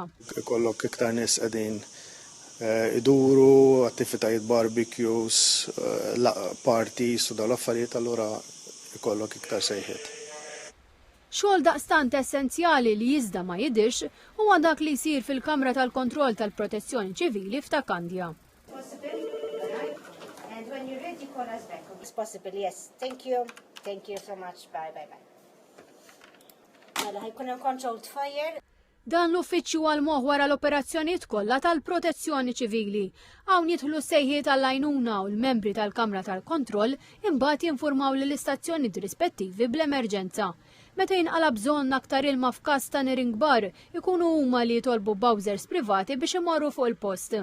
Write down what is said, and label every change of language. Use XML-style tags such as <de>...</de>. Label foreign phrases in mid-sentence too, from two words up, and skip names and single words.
<mt>Ikollok iktar nies qegħdin iduru, attivitajiet</mt> <en>barbecues, parties</en> <mt>u dawn l-affarijiet allura ikollok iktar sejħiet. Xogħol daqstant essenzjali li iżda ma jidhirx huwa dak li jsir fil-Kamra tal-Kontroll tal-Protezzjoni Ċivili f'Takandja.</mt> <en>It's possible, yes. Thank you. Thank you so much. Bye, bye, bye.</en> <mt>Mela ħajkun hemm</mt> <en>controlled fire.</en> <mt>Dan l-uffiċċju għal-moħ wara l-operazzjonijiet kollha tal-Protezzjoni Ċivili. Hawn jidħlu sejħiet għall-għajnuna u l-membri tal-Kamra tal-Kontroll imbagħad jinformaw lill-istazzjonijiet rispettivi bl-emerġenza. Meta jinqalab bżonn aktar ilma f'każ ta' nirin kbar, ikunu huma li jitolbu bowsers privati biex imorru fuq il-post.</mt>